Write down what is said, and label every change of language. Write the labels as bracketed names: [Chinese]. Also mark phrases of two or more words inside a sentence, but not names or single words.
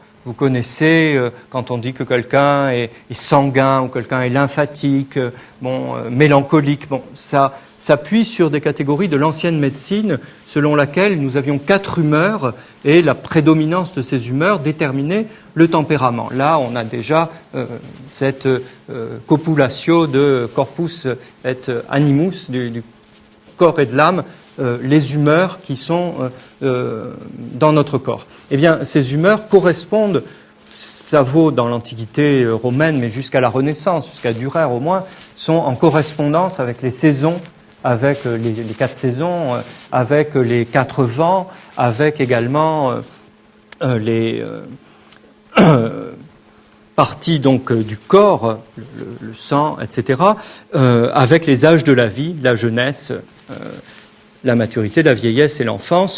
[French] Vous connaissez, quand on dit que quelqu'un est sanguin ou quelqu'un est lymphatique, mélancolique, ça s'appuie sur des catégories de l'ancienne médecine selon laquelle nous avions 4 humeurs et la prédominance de ces humeurs déterminait le tempérament. Là, on a déjà cette copulatio de [Latin] corpus et animus, [French] du corps et de l'âme, les humeurs qui sont dans notre corps. Eh bien, ces humeurs correspondent, ça vaut dans l'Antiquité romaine, mais jusqu'à la Renaissance, jusqu'à Dürer au moins, sont en correspondance avec les saisons, avec les 4 saisons, avec les 4 vents, avec également les parties donc du corps, le sang, etc., avec les âges de la vie, la jeunesse, la maturité, la vieillesse et l'enfance.